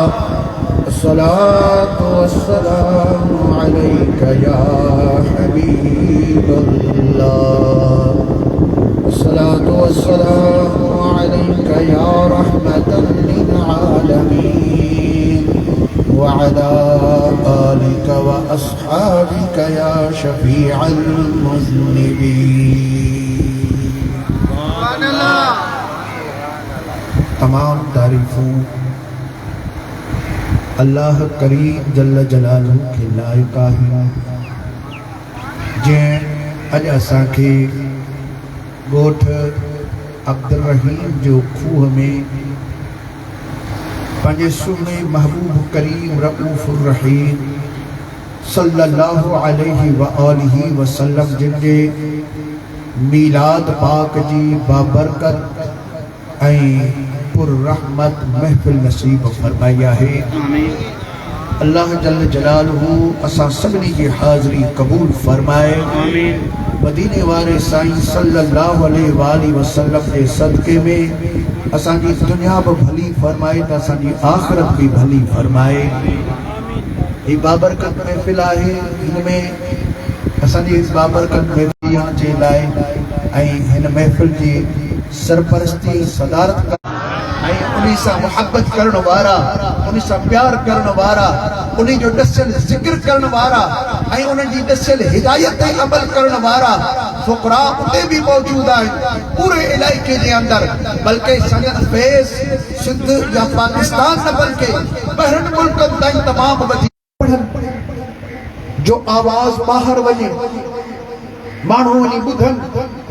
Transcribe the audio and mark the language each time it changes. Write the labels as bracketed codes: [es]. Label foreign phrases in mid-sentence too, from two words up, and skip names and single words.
[ar] الصلاة والسلام عليك يا حبيب الله. الصلاة والسلام عليك يا رحمة للعالمين وعلى آلك وأصحابك يا شفيع المذنبين. [sd] तमाम तारीफ़ों अल्लाह करीम [ar] جل جلاله [hi] के लायक है [sd] जैं अज असांखे ॻोठ अब्दुल रहीम जो खूह में पंहिंजे सुहिणे महबूब करीम रऊफ़ुर रहीम [ar] صلى الله عليه وآله وسلم [sd] जिन जे मीलाद पाक जी बाबरकत ऐं पुररहमत महफ़िल नसीब फरमाई है। अल्लाह [ar] جل جلاله [sd] असां सभिनी जी हाज़री क़बूल फरमाए। मदीने वारे साईं [ar] صلى الله عليه وسلم [sd] जे सदक़े में असांजी दुनिया भी भली फरमाए त असांजी आख़िरत भी भली फरमाए। ही बाबरकत महफ़िल है, इनमें असांजी इस बाबरकत महफ़िल जे लाइ ऐं हिन महफ़िल जी सरपरस्ती सदारत उन्हीं सां मुहब्बत करण वारा, उन्हीं सां प्यार करण वारा, उन्हीं जो दसियल ज़िक्र करण वारा ऐं उन्हनि जी दसियल हिदायत ते अमल करण वारा फ़ुक़रा उते भी मौजूद आहिनि पूरे इलाइक़े जे अंदर, बल्कि संगत फैज़ सिंध या पाकिस्तान न बल्कि ॿाहिरनि मुल्कनि ताईं तमामु वधीक जो आवाज़ ॿाहिरि वञे, माण्हू वञी ॿुधनि।